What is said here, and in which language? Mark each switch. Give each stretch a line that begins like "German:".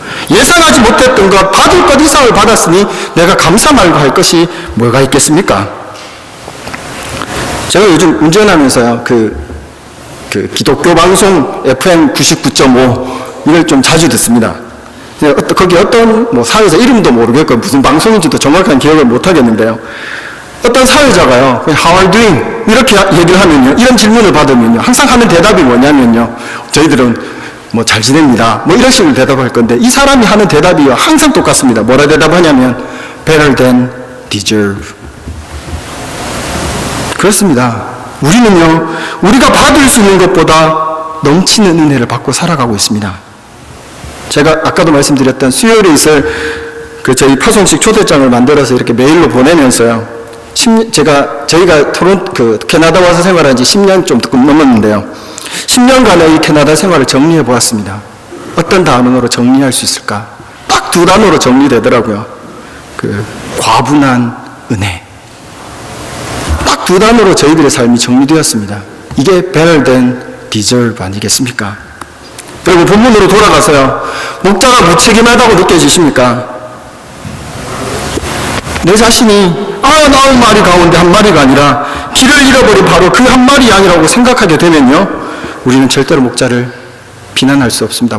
Korean: 예상하지 못했던 것, 받을 것 이상을 받았으니 내가 감사 말고 할 것이 뭐가 있겠습니까? 제가 요즘 운전하면서요, 기독교 방송 FM 99.5 이걸 좀 자주 듣습니다. 거기 어떤 사회자 이름도 모르겠고 무슨 방송인지도 정확한 기억을 못 하겠는데요. 어떤 사회자가요,
English: How are you doing?
Korean: 이렇게 얘기를 하면요, 이런 질문을 받으면요, 항상 하는 대답이 뭐냐면요, 저희들은 잘 지냅니다. 이런 식으로 대답할 건데, 이 사람이 하는 대답이요, 항상 똑같습니다. 뭐라 대답하냐면,
English: better than deserve.
Korean: 그렇습니다. 우리는요, 우리가 받을 수 있는 것보다 넘치는 은혜를 받고 살아가고 있습니다. 제가 아까도 말씀드렸던 수요일에 있을 저희 파송식 초대장을 만들어서 이렇게 메일로 보내면서요, 저희가 캐나다 와서 생활한 지 10년 좀 넘었는데요, 10년간의 이 캐나다 생활을 정리해 보았습니다. 어떤 단어로 정리할 수 있을까? 딱 2단어로 정리되더라고요. 과분한 은혜. 딱 2단어로 저희들의 삶이 정리되었습니다. 이게
English: better than deserve
Korean: 아니겠습니까? 그리고 본문으로 돌아가서요, 목자가 무책임하다고 느껴지십니까? 내 자신이 나온 마리 가운데 한 마리가 아니라 길을 잃어버린 바로 그 한 마리 양이라고 생각하게 되면요, 우리는 절대로 목자를 비난할 수 없습니다.